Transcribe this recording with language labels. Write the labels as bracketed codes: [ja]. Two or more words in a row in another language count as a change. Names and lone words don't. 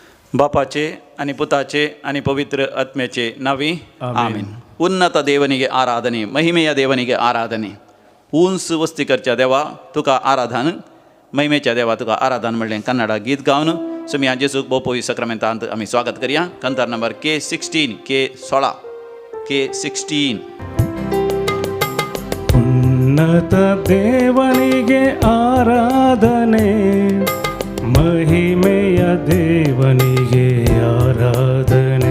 [kok] ಬಾಪಾಚೆ आणि पुताचे आणि पवित्र आत्म्याचे नावी आमीन. [kn] ಉನ್ನತ ದೇವನಿಗೆ ಆರಾಧನೆ, ಮಹಿಮೆಯ ದೇವನಿಗೆ ಆರಾಧನೆ. [kok] उंच वस्तीकरच्या देवा तुका आराधन, महिमेच्या देवा तुका आराधन म्हणलें कन्नड गीत गावन सुमी आज जेजूक बोपोई सक्रामेंतांत आमी स्वागत करया. कंतार नंबर K16 K16. [kn] ಉನ್ನತ ದೇವನಿಗೆ ಆರಾಧನೆ, ಮಹಿಮೆಯ ದೇವನಿಗೆ ಆರಾಧನೆ.